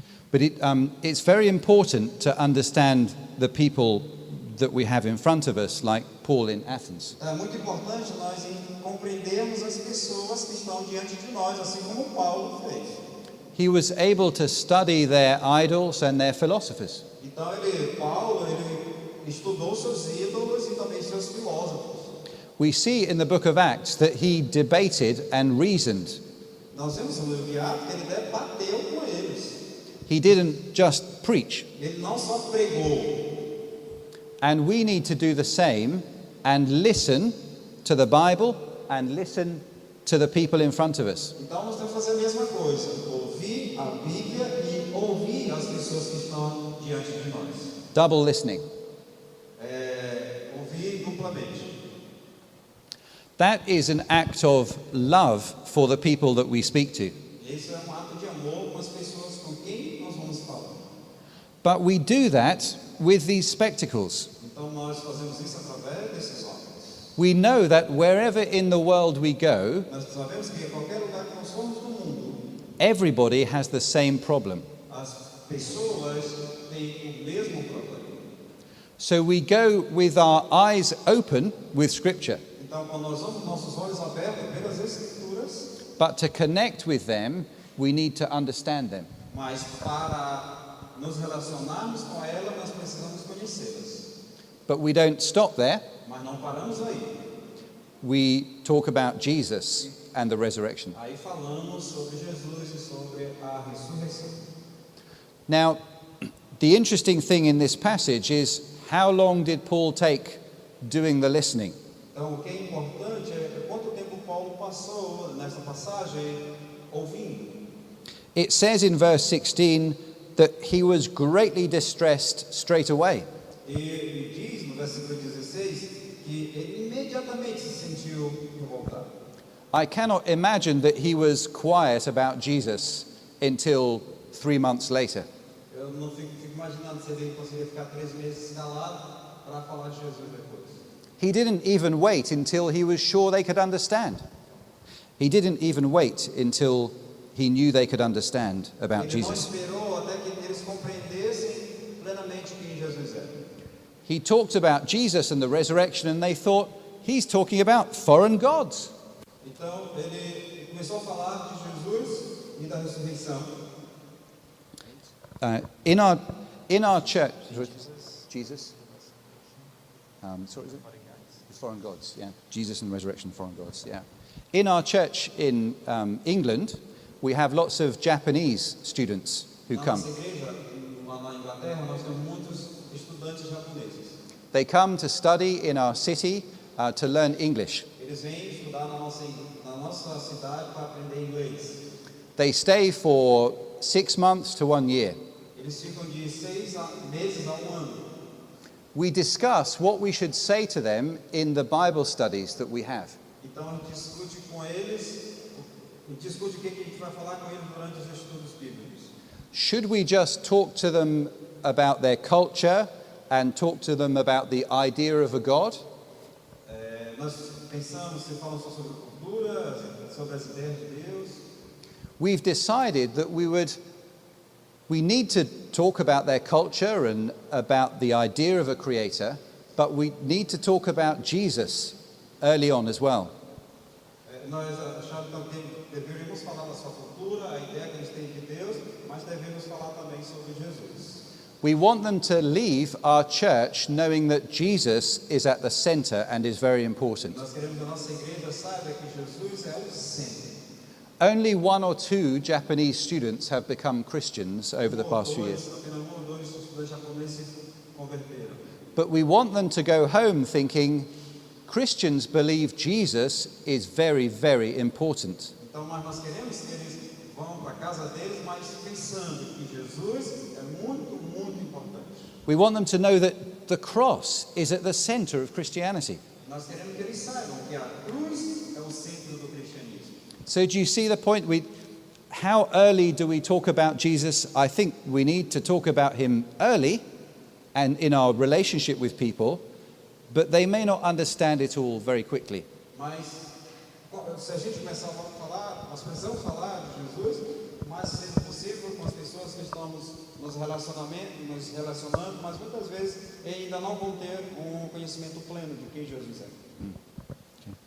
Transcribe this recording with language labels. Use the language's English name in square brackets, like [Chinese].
[English] But it's very important to understand the people that we have in front of us, like Paul in Athens. [Portuguese] É muito importante nós compreendermos as pessoas que estão diante de nós, assim como Paulo fez. [English] He was able to study their idols and their philosophers. [Portuguese] Então Paulo estudou seus ídolos e também seus filósofos. [English] We see in the book of Acts that he debated and reasoned. [Portuguese] Nós vemos no livro de Atos que ele debateu com eles. [English] He didn't just preach. [Portuguese] Ele não só pregou. [English] And we need to do the same and listen to the Bible and listen to the people in front of us. [Portuguese] Então nós temos que fazer a mesma coisa, ouvir a Bíblia e ouvir as pessoas que estão diante de nós. [English] Double listening. [Portuguese] Ouvir duplamente. [English] That is an act of love for the people that we speak to. [Portuguese] Esse é ato de amor com as pessoas com quem nós vamos falar. [English] But we do that with these spectacles. [Portuguese] Então nós fazemos isso através desses óculos. [English] We know that wherever in the world we go, [Portuguese] Nós sabemos que em qualquer lugar que nós formos no mundo, [English] everybody has the same problem. [Portuguese] as pessoas têm o mesmo problema. [English] So we go with our eyes open with Scripture, [Portuguese] Então quando nós vamos com nossos olhos abertos pelas Escrituras, [English] but to connect with them, we need to understand them. [Portuguese] mas para nos relacionarmos com ela, nós precisamos conhecê-las. [English] But we don't stop there. [Portuguese] Mas não paramos aí. [English] We talk about Jesus and the resurrection. [Portuguese] Aí falamos sobre Jesus e sobre a ressurreição. [English] Now, the interesting thing in this passage is how long did Paul take doing the listening? [Portuguese] Então, o que é importante é quanto tempo Paulo passou nessa passagem ouvindo. [English] It says in verse 16 that he was greatly distressed straight away. [Portuguese] E diz no versículo 16 que ele imediatamente se sentiu revoltado. [English] I cannot imagine that he was quiet about Jesus until 3 months later. [Portuguese] Eu não fico imaginando se ele conseguiria ficar 3 meses calado para falar de Jesus depois. [English] He didn't even wait until he was sure they could understand. He didn't even wait until he knew they could understand about [Portuguese] Ele não [English] Jesus. [Portuguese] esperou até que eles compreendessem plenamente quem Jesus era. [English] He talked about Jesus and the resurrection, and they thought he's talking about foreign gods. [Portuguese] Então, ele começou a falar de Jesus e da ressurreição. [English] In our church, Jesus. Sorry, is it? Foreign gods, yeah. Jesus and resurrection, foreign gods, yeah. In our church in England, we have lots of Japanese students who [Portuguese] Na [English] come. [Portuguese] nossa igreja, lá na Inglaterra, nós temos muitos estudantes japoneses. [English] They come to study in our city to learn English. [Portuguese] Eles vêm estudar na nossa cidade para aprender inglês. [English] They stay for 6 months to 1 year. [Portuguese] Eles ficam de 6 meses a 1 ano. [English] We discuss what we should say to them in the Bible studies that we have. [Portuguese] Então a gente discute com eles, discute o que a gente vai falar com eles durante os estudos bíblicos. [English] Should we just talk to them about their culture and talk to them about the idea of a God? [Portuguese] Nós pensamos, se falamos só sobre cultura, sobre as ideias de Deus. [English] We've decided that we need to talk about their culture and about the idea of a creator, but we need to talk about Jesus early on as well. [Portuguese] Nós achamos que deveríamos falar da sua cultura, a ideia que eles têm de Deus, mas devemos falar também sobre Jesus. [English] We want them to leave our church knowing that Jesus is at the center and is very important. [Portuguese] Nós queremos que a nossa igreja saiba que Jesus é o centro. [English] Only 1 or 2 Japanese students have become Christians over the past few years. [Portuguese] Apenas 1 ou 2 estudantes japoneses se converteram. [English] But we want them to go home thinking Christians believe Jesus is very, very important. [Portuguese] Então, mas nós queremos que eles vão para a casa deles, mas pensando que Jesus é muito, muito importante. [English] We want them to know that the cross is at the center of Christianity. [Portuguese] Nós queremos que eles saibam que a cruz é o centro do cristianismo. [English] So do you see the point? How early do we talk about Jesus? I think we need to talk about him early and in our relationship with people, but they may not understand it all very quickly. [Portuguese] Mas se a gente começar a falar, nós precisamos falar de Jesus, mas se possível com as pessoas que estamos nos relacionando, mas muitas vezes ainda não vão ter um conhecimento pleno de quem Jesus é.